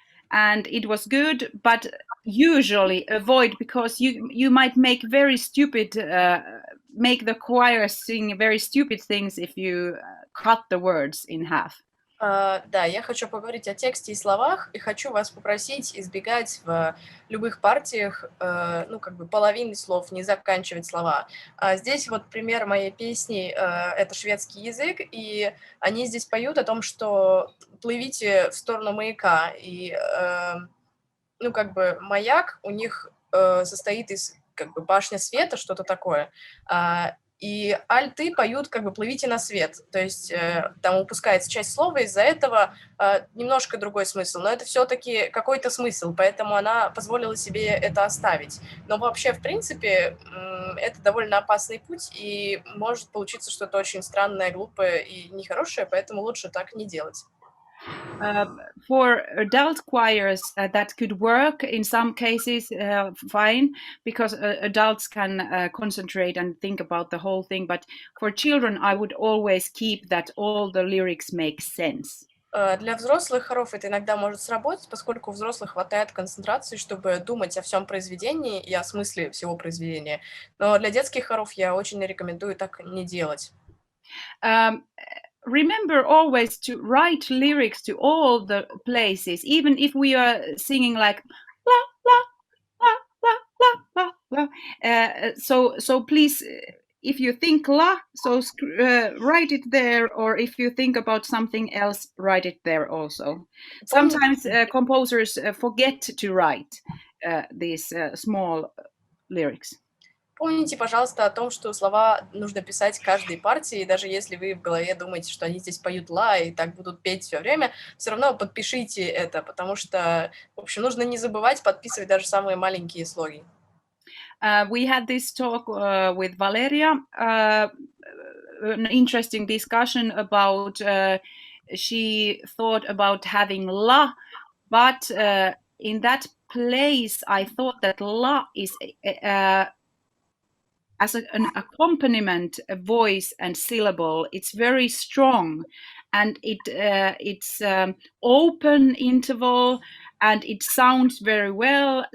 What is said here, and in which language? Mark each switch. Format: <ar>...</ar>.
<en>and it was good, but usually avoid, because you might make very stupid, make the choir sing very stupid things if you cut the words in half.</en> <ru>Да, я хочу поговорить о тексте и словах, и хочу вас попросить избегать в любых партиях, ну, как бы половины слов, не заканчивать слова. Здесь вот пример моей песни, это шведский язык, и они здесь поют о том, что плывите в сторону маяка, и, ну, как бы маяк у них состоит из, как бы, башня света, что-то такое, и альты поют как бы «плывите на свет», то есть там упускается часть слова, из-за этого немножко другой смысл, но это все-таки какой-то смысл, поэтому она позволила себе это оставить. Но вообще, в принципе, это довольно опасный путь, и может получиться что-то очень странное, глупое и нехорошее, поэтому лучше так не делать.</ru> <en>For adult choirs, that could work in some cases, fine, because adults can concentrate and think about the whole thing. But for children, I would always keep that all the lyrics make sense.</en> <ru>Для взрослых хоров это иногда может сработать, поскольку у взрослых хватает концентрации, чтобы думать о всем произведении и о смысле всего произведения. Но для детских хоров я очень рекомендую так не делать.</ru> <en>Remember always to write lyrics to all the places, even if we are singing like la la la la la la la. So please, if you think la, so write it there, or if you think about something else, write it there also. Sometimes composers forget to write these small lyrics.</en> <ru>Помните, пожалуйста, о том, что слова нужно писать каждой партии, и даже если вы в голове думаете, что они здесь поют ла и так будут петь все время, все равно подпишите это, потому что, в общем, нужно не забывать подписывать даже самые маленькие слоги.</ru> <en>We had this talk with Valeria, an interesting discussion about, she thought about having la, but in that place I thought that la is as an accompaniment, a voice and syllable, it's very strong, and it's open interval, and it sounds very well.</en>